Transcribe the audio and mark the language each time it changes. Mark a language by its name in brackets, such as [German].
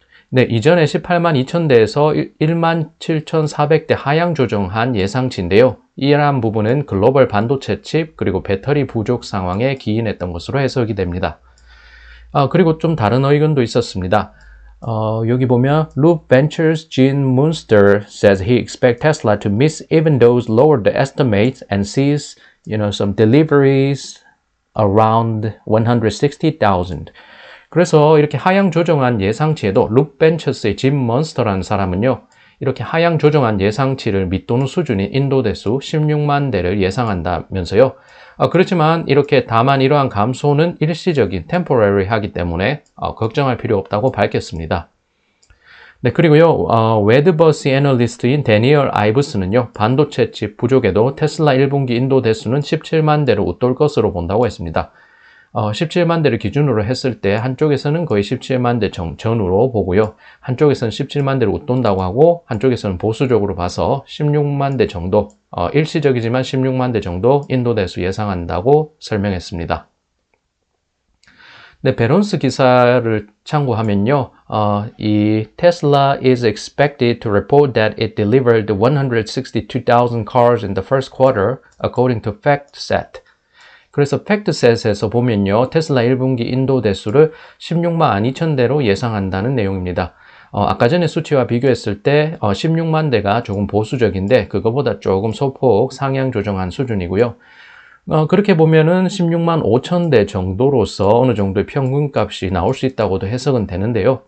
[Korean] 네, 이전에 18만 2천대에서 1만 7,400대 하향 조정한 예상치인데요. 이러한 부분은 글로벌 반도체 칩 그리고 배터리 부족 상황에 기인했던 것으로 해석이 됩니다. 그리고 좀 다른 의견도 있었습니다. 여기 보면 [English] Loop Ventures Gene Munster says he expects Tesla to miss even those lower the estimates and sees, some deliveries around 160,000. [Korean] 그래서 이렇게 하향 조정한 예상치에도 룩벤처스의 짐 먼스터라는 사람은요, 이렇게 하향 조정한 예상치를 밑도는 수준인 인도 대수 16만 대를 예상한다면서요. 그렇지만 이렇게 다만 이러한 감소는 일시적인 temporary 하기 때문에 걱정할 필요 없다고 밝혔습니다. 네, 그리고요, 웨드버시 애널리스트인 데니얼 아이브스는요, 반도체 칩 부족에도 테슬라 1분기 인도 대수는 17만 대를 웃돌 것으로 본다고 했습니다. 17만 대를 기준으로 했을 때 한쪽에서는 거의 17만 대 전후로 보고요. 한쪽에서는 17만 대를 웃돈다고 하고 한쪽에서는 보수적으로 봐서 16만 대 정도, 일시적이지만 16만 대 정도 인도 대수 예상한다고 설명했습니다. 네, 베론스 기사를 참고하면요. 이 [English] Tesla is expected to report that it delivered 162,000 cars in the first quarter, according to FactSet. [Korean] 그래서 팩트셋에서 보면요. 테슬라 1분기 인도 대수를 16만 2천 대로 예상한다는 내용입니다. 아까 전에 수치와 비교했을 때 16만 대가 조금 보수적인데 그거보다 조금 소폭 상향 조정한 수준이고요. 그렇게 보면은 16만 5천 대 정도로서 어느 정도의 평균값이 나올 수 있다고도 해석은 되는데요.